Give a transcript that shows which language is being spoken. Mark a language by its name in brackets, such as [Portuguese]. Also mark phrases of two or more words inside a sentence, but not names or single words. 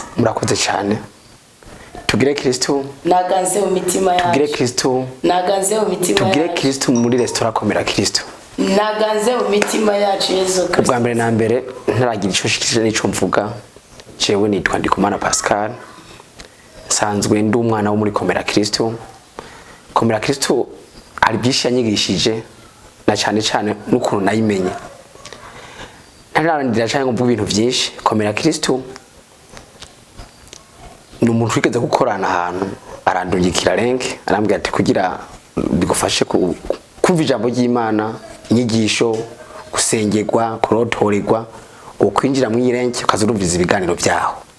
[Rundi] Murakoze cyane. Tugire Kristo naganze mu mitima yacu. Tugire Kristo naganze mu mitima yacu. Tugire Kristo muri Restaurant Komera Kristo. Naganze mu mitima yacu Yesu Kristo. Bwa mbere na mbere ntaragira ico shikije n'ico mvuga. Jewe nitwa Ndikumana Pascal. Sanzwe ndi umwana wo muri Komera Kristo. Komera Kristo ari byinshi yanyigishije na cyane n'ukuntu nayimenye. Ntararandira cyane ngo ibintu byinshi. Komera Kristo ni umuntu wigeze gukorana ahantu arandungikira link arambwira ati kugira bigufashe kumva ijambo ry'Imana, inyigisho, gusengerwa, kurotorerwa, ukwinjira mu irenke ukazurumviza ibiganiro byaho.